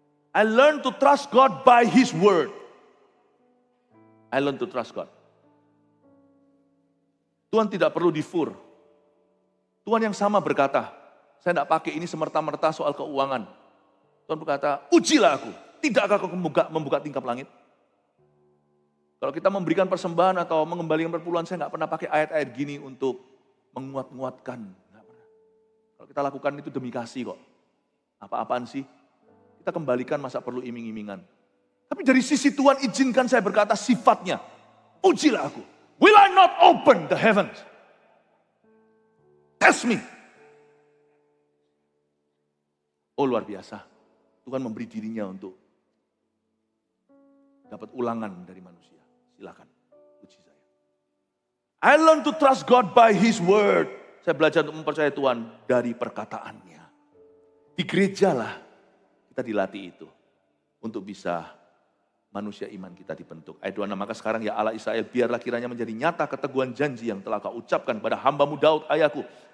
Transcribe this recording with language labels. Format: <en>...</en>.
<en>I learn to trust God by His word. I learn to trust God.</en> <id>Tuhan tidak perlu difur. Tuhan yang sama berkata, saya tidak pakai ini semerta-merta soal keuangan. Tuhan berkata, ujilah aku. Tidakkah kau membuka tingkap langit? Kalau kita memberikan persembahan atau mengembalikan perpuluhan, saya nggak pernah pakai ayat-ayat gini untuk menguat-nguatkan. Nggak pernah. Kalau kita lakukan itu demi kasih kok. Apa-apaan sih? Kita kembalikan masa perlu iming-imingan. Tapi dari sisi Tuhan izinkan saya berkata sifatnya. Ujilah aku.</id> <en>Will I not open the heavens? Test me.</en> <id>Oh luar biasa. Tuhan memberi dirinya untuk dapat ulangan dari manusia. Silakan, uji saya.</id> <en>I learn to trust God by His word.</en> <id>Saya belajar untuk mempercayai Tuhan dari perkataannya. Di gereja lah kita dilatih itu. Untuk bisa manusia iman kita dibentuk. Ayat 26, maka sekarang ya Allah Israel, biarlah kiranya menjadi nyata keteguhan janji yang telah kau ucapkan pada hambamu Daud ayahku.</id>